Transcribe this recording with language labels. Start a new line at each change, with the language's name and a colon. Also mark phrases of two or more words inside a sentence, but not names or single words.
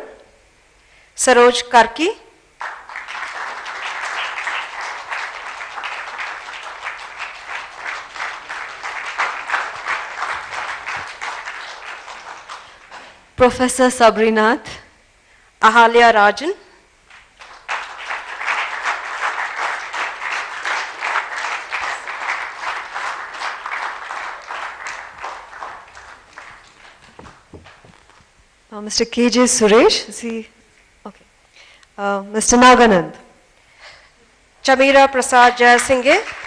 English: Saroj Karki. Professor Sabrinath. Ahalya Rajan. Mr. KJ Suresh. Is he? Okay. Mr. Naganand. Chamira Prasad Jayasinghe.